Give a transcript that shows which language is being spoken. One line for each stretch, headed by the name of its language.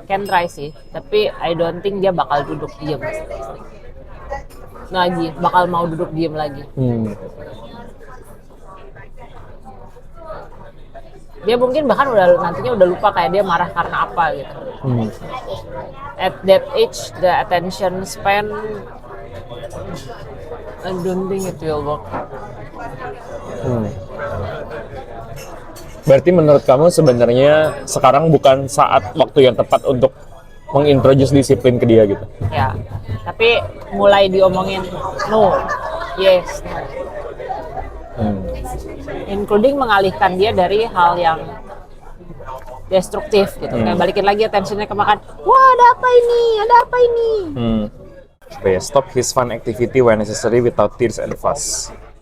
English: Can try
Indonesian: sih, tapi
English: I don't think
Indonesian: dia bakal duduk diam lagi, bakal mau duduk diam lagi. Dia mungkin bahkan nantinya udah lupa kayak dia marah karena apa gitu.
English: At that age, the attention span, I don't think it will work.
Indonesian: Berarti menurut kamu sebenarnya sekarang bukan saat waktu yang tepat untuk mengintroduce disiplin ke dia gitu? Ya, tapi mulai diomongin no, yes, no. Including mengalihkan dia dari hal yang destruktif gitu. Kayak balikin lagi attentionnya ke makan. Wah, ada apa ini?
English: Okay, stop his fun activity when necessary without tears and fuss.